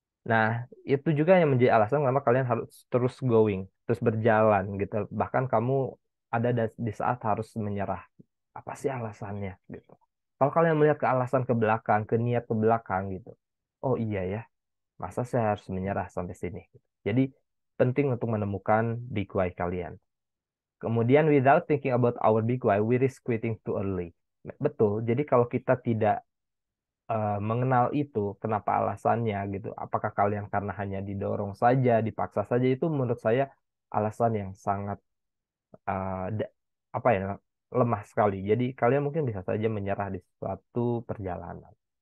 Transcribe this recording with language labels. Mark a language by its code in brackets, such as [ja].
[id] Nah, itu juga yang menjadi alasan kenapa kalian harus terus going, terus berjalan gitu. Bahkan kamu ada di saat harus menyerah. Apa sih alasannya gitu. Kalau kalian melihat ke alasan ke belakang, ke niat ke belakang gitu. Oh iya ya, masa saya harus menyerah sampai sini. Jadi penting untuk menemukan big why kalian. Kemudian [en] without thinking about our big why, we risk quitting too early. [id] Betul. Jadi kalau kita tidak mengenal itu, kenapa alasannya gitu. Apakah kalian karena hanya didorong saja, dipaksa saja, itu menurut saya alasan yang sangat apa ya, lemah sekali. Jadi kalian mungkin bisa saja menyerah di suatu perjalanan.